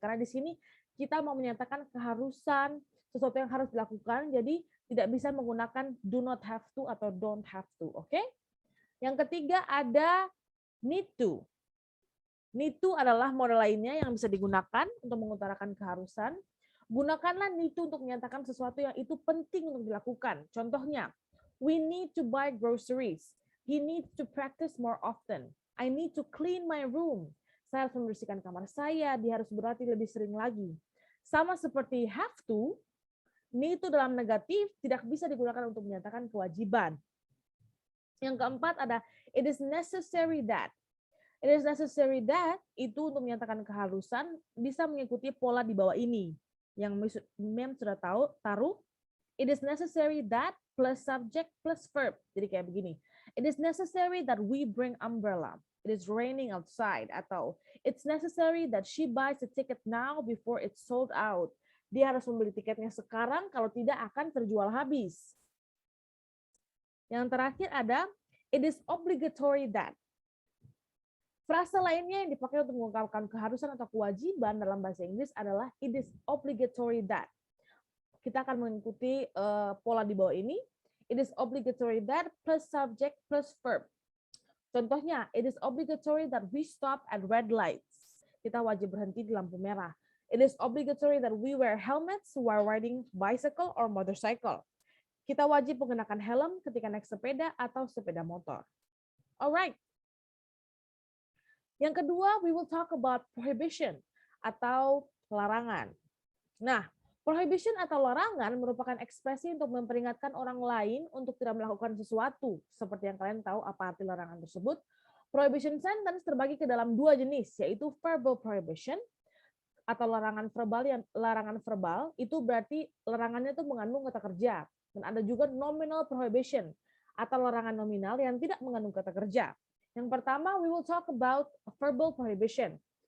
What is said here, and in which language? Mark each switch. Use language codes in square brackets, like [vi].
[id] Karena di sini kita mau menyatakan keharusan, sesuatu yang harus dilakukan, jadi tidak bisa menggunakan do not have to atau don't have to. Oke? Yang ketiga ada need to. Need to adalah model lainnya yang bisa digunakan untuk mengutarakan keharusan. Gunakanlah need to untuk menyatakan sesuatu yang itu penting untuk dilakukan. [en] Contohnya, we need to buy groceries. He needs to practice more often. I need to clean my room. [id] Saya harus membersihkan kamar saya, dia harus berlatih lebih sering lagi. Sama seperti have to, Need itu dalam negatif tidak bisa digunakan untuk menyatakan kewajiban. Yang keempat ada it is necessary that. It is necessary that itu untuk menyatakan keharusan bisa mengikuti pola di bawah ini. Yang mem sudah taruh. [en] It is necessary that plus subject plus verb. [id] Jadi kayak begini. [en] It is necessary that we bring umbrella. It is raining outside. Atau it's necessary that she buys a ticket now before it's sold out. [id] Dia harus membeli tiketnya sekarang, kalau tidak akan terjual habis. Yang terakhir ada, it is obligatory that. Frase lainnya yang dipakai untuk mengungkapkan keharusan atau kewajiban dalam bahasa Inggris adalah it is obligatory that. Kita akan mengikuti pola di bawah ini. [en] It is obligatory that plus subject plus verb. Contohnya, it is obligatory that we stop at red lights. [id] Kita wajib berhenti di lampu merah. [en] It is obligatory that we wear helmets while riding bicycle or motorcycle. [id] Kita wajib menggunakan helm ketika naik sepeda atau sepeda motor. [en] Alright. [id] Yang kedua, [en] we will talk about prohibition [id] atau larangan. Nah, prohibition atau larangan merupakan ekspresi untuk memperingatkan orang lain untuk tidak melakukan sesuatu. Seperti yang kalian tahu apa arti larangan tersebut. Prohibition sentence terbagi ke dalam dua jenis, yaitu verbal prohibition atau larangan verbal itu berarti larangannya itu mengandung kata kerja, dan ada juga nominal prohibition atau larangan nominal yang tidak mengandung kata kerja. [en] Yang pertama, we will talk about verbal prohibition.